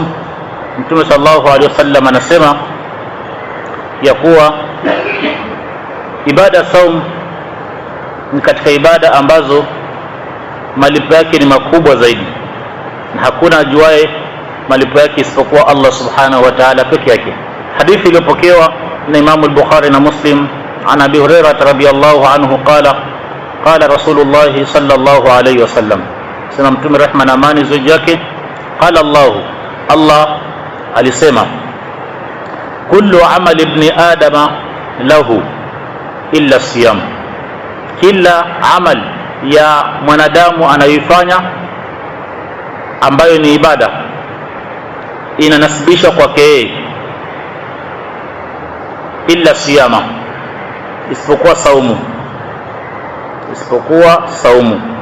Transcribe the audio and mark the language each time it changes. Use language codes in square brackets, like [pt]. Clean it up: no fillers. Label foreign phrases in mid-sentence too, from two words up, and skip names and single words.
[sw] Mtume [ar] صلى الله عليه وسلم [sw] anasema ya kuwa ibada saum ni katika ibada ambazo malipo yake ni makubwa zaidi, na hakuna ajuaye malipo yake isipokuwa Allah [ar] سبحانه وتعالى [sw] peke yake. Hadithi iliyopokewa na Imam al-Bukhari na Muslim [ar] عن أبي هريرة رضي الله عنه قال رسول الله صلى الله عليه وسلم, [sw] sema Mtume rehma na amani ziwe juu yake, [ar] قال الله [sw] alisema [ar] كل عمل ابن آدم له إلا الصيام, [sw] kila amal ya mwanadamu anayoifanya ambayo ni ibada inanasibisha kwake yeye, [ar] إلا الصيام, [sw] isipokuwa saumu,